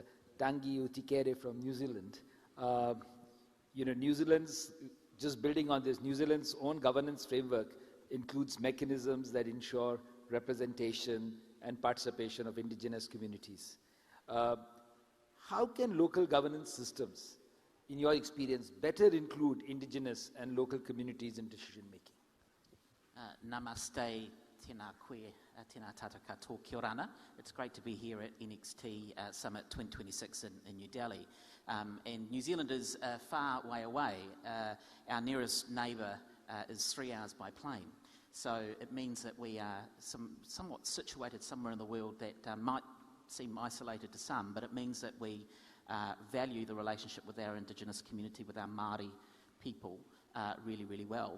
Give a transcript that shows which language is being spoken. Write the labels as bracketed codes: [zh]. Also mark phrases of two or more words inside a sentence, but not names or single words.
[en] Tangi Utikere from New Zealand. New Zealand's, just building on this, New Zealand's own governance framework includes mechanisms that ensure representation and participation of indigenous communities. How can local governance systems, in your experience, better include indigenous and local communities in decision-making? [mi] Namaste, tēnā koe, tēnā tātou katoa, [rar] kia orana. [en] It's great to be here at NXT Summit 2026 in New Delhi. And New Zealand is a far way away. Our nearest neighbour is 3 hours by plane. So it means that we are somewhat situated somewhere in the world that might seem isolated to some, but it means that we value the relationship with our Indigenous community, with our Māori people, really, really well.